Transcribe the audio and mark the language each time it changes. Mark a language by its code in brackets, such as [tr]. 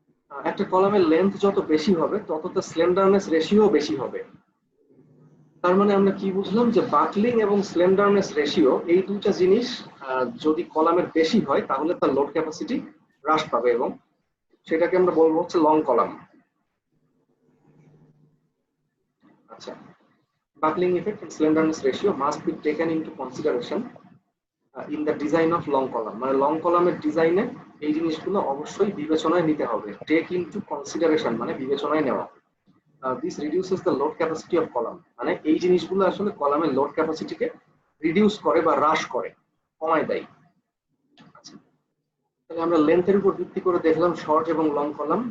[bn] একটা কলামের লেন্থ যত বেশি হবে তত তার স্লেন্ডারনেস রেশিও বেশি হবে। তার মানে আমরা কি বুঝলাম যে বাকলিং এবং স্লেন্ডারনেস রেশিও এই দুইটা জিনিস যদি কলামের বেশি হয় তাহলে তার লোড ক্যাপাসিটি হ্রাস পাবে এবং সেটাকে আমরা বলবো হচ্ছে লং কলাম। আচ্ছা, [en] buckling effect and slenderness ratio must be taken into consideration in the design of long column। [bn] মানে লং কলামের ডিজাইনে এই জিনিসগুলো অবশ্যই বিবেচনায় নিতে হবে। [en] take into consideration [bn] মানে বিবেচনায় নেওয়া। [en] this reduces the load capacity of column, [bn] মানে এই জিনিসগুলো আসলে কলামের লোড ক্যাপাসিটিকে রিডিউস করে বা হ্রাস করে, কমায় দেয়। আচ্ছা, তাহলে আমরা লেন্থের উপর ভিত্তি করে দেখলাম শর্ট এবং লং কলাম।